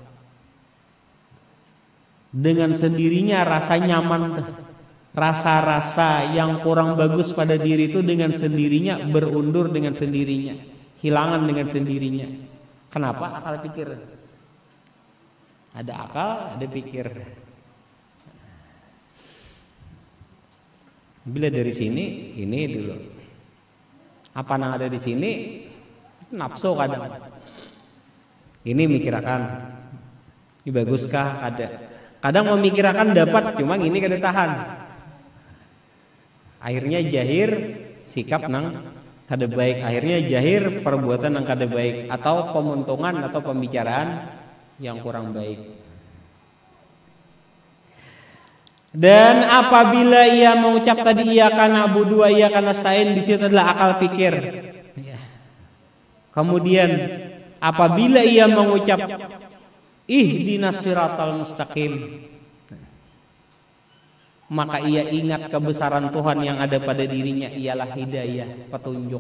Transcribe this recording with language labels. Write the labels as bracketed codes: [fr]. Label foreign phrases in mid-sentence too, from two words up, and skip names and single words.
[id] Dengan sendirinya rasa nyaman, rasa-rasa yang kurang bagus pada diri itu dengan sendirinya berundur dengan sendirinya, hilangan dengan sendirinya. Kenapa? Akal pikir. Ada akal, ada pikir. Bila dari sini, ini dulu. Apa yang ada di sini? Nafsu kadang. [bjn] Ini mikirakan. Ini baguskah? Ada. Kadang memikirakan dapat, cuma ini kada tahan. Akhirnya jahir sikap nang kada baik. Akhirnya jahir perbuatan nang kada baik, atau pemuntungan atau pembicaraan yang kurang baik. [ar] Dan apabila ia mengucap tadi إياك نعبد وإياك نستعين, [id] di situ adalah akal pikir. Kemudian apabila ia mengucap [ar] اهدنا الصراط المستقيم, [id] maka ia ingat kebesaran Tuhan yang ada pada dirinya, ialah hidayah, petunjuk.